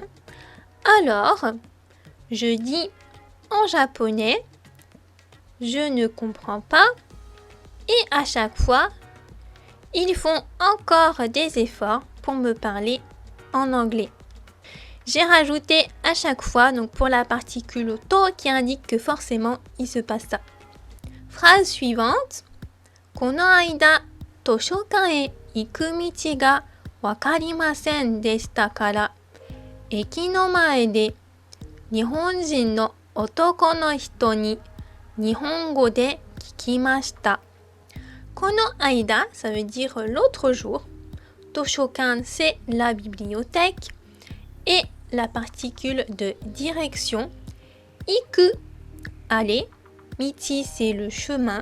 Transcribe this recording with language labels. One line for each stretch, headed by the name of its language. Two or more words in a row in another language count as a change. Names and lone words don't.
French: Alors, je dis en japonais « Je ne comprends pas » et à chaque fois, ils font encore des efforts pour me parler en anglais. J'ai rajouté à chaque fois, donc pour la particule to qui indique que forcément il se passe ça. Phrase suivante.
Japanese: この間、図書館へ行く道が分かりませんでしたから、駅の前で日本人の男の人に日本語で聞きました. この間,
French: ça veut dire l'autre jour. Toshokan, c'est la bibliothèque. Et la particule de direction. Iku, aller. Michi, c'est le chemin.